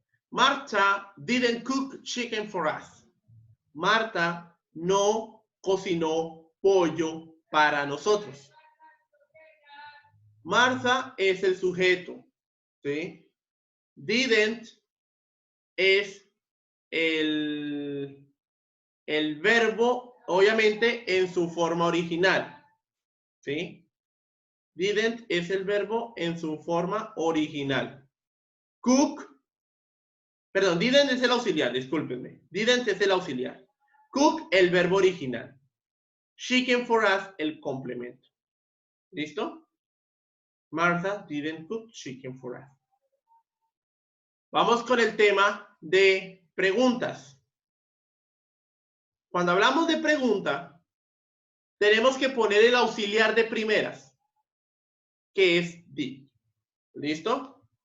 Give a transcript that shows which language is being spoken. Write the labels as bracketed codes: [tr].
[en] Marta didn't cook chicken for us. [es] Marta no cocinó pollo para nosotros. Marta es el sujeto, ¿sí? Didn't es el verbo, obviamente, en su forma original. ¿Sí? Didn't es el verbo en su forma original. Cook, perdón, didn't es el auxiliar, discúlpenme. Didn't es el auxiliar. Cook, el verbo original. [en] Chicken for us, [es] el complemento. ¿Listo? [en] Martha didn't cook chicken for us. [es] Vamos con el tema de preguntas. Cuando hablamos de pregunta, tenemos que poner el auxiliar de primeras, que es did. ¿Listo?